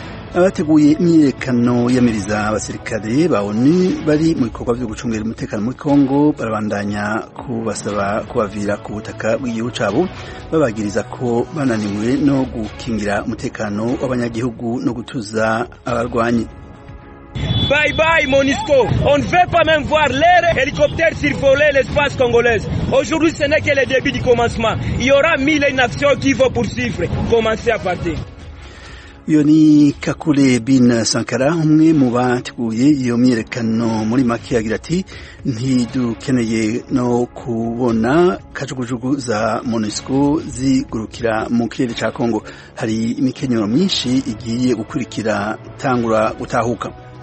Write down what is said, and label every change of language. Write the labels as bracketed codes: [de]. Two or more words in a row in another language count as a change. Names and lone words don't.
[rn] abateguye imyiyerekano yamiriza abasirikare ba ONU bari mu bikorwa byo gucungira umutekano muri Kongo barabandanya kubasaba kubavira ku butaka bw'igihugu cabo babagiriza ko bananiwe no gukingira umutekano w'abanyagihugu no gutuza abarwanyi. [en] Bye bye MONUSCO, [fr] on ne veut pas même voir les hélicoptères survoler l'espace congolais. Aujourd'hui ce n'est que le début du commencement. Il y aura 1000 nations qui vont poursuivre. Commencez à partir. [rn] Iyo ni Kakule bin Sankara umwe mu bateguye iyo myiyerekano muri make yagira ati ntidukeneye no kubona kajugujugu za MONUSCO zigurukira mu kirere ca Kongo. Hari imikenyero myinshi igiye gukurikira tangura gutahuka.